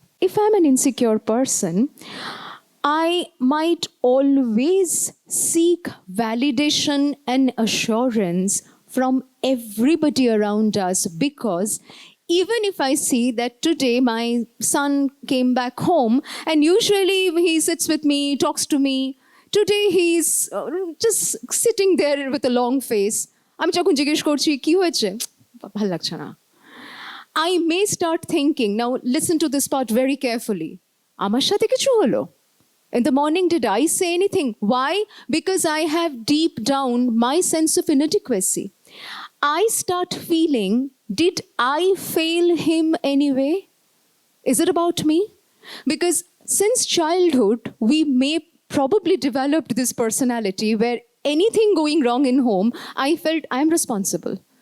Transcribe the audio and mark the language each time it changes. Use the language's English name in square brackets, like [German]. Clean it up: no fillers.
[English] If I'm an insecure person, I might always seek validation and assurance from everybody around us, because even if I see that today my son came back home and usually he sits with me, talks to me, today he's just sitting there with a long face. [Bangla] আমি যখন জিজ্ঞেস করছি কি হয়েছে ভালো লাগছে না, [English] I may start thinking, now listen to this part very carefully, [Bangla] আমার সাথে কিছু হলো? [English] In the morning, did I say anything? Why? Because I have deep down my sense of inadequacy. I start feeling, did I fail him anyway? Is it about me? Because since childhood, we may probably developed this personality where anything going wrong in home, I felt I'm responsible.